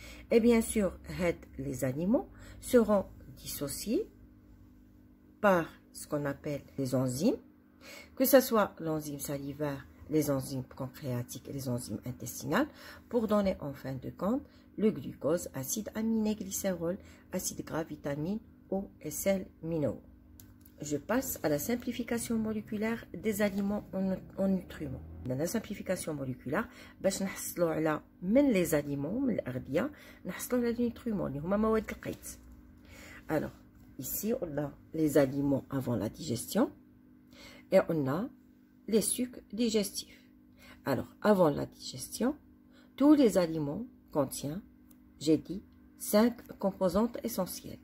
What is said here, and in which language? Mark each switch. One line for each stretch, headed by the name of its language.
French: Et bien sûr, les aliments seront dissociés par ce qu'on appelle les enzymes, que ce soit l'enzyme salivaire, les enzymes pancréatiques et les enzymes intestinales, pour donner en fin de compte le glucose, acide aminé, glycérol, acide gras, vitamine, eau et sels minéraux. Je passe à la simplification moléculaire des aliments en nutriments. Dans la simplification moléculaire,
Arabic: باش نحصلوا على من
French: les aliments
Arabic: من الأغذية نحصلوا على
French: les nutriments
Arabic: اللي هما مواد القيت.
French: Alors, ici on a les aliments avant la digestion et on a les sucs digestifs. Alors, avant la digestion, tous les aliments contiennent, j'ai dit, 5 composantes essentielles.